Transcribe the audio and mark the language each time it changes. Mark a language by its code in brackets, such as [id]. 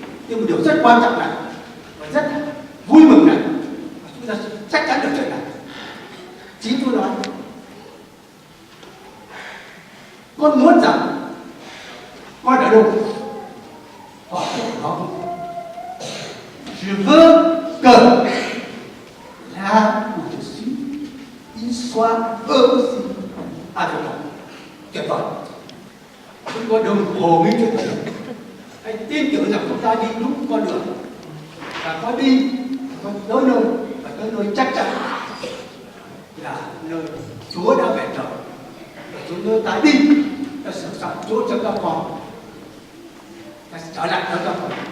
[vi] Nhưng một điều rất quan trọng này và rất vui mừng này, chúng ta chắc chắn được chuyện này. Chính Chúa nói con muốn rằng con ở đâu họ cũng có. [fr] Je veux que là où je suis, il soit eux aussi avec moi. [vi] Tuyệt vời. Chúng con đừng hồ nghi chuyện này. Hãy tin tưởng rằng chúng ta đi đúng con đường và có đi có tới nơi và tới nơi chắc chắn là nơi Chúa đã về trời. Chúng nơi ta đi, ta sửa soạn chỗ cho các con, ta sẽ trở lại cho các con.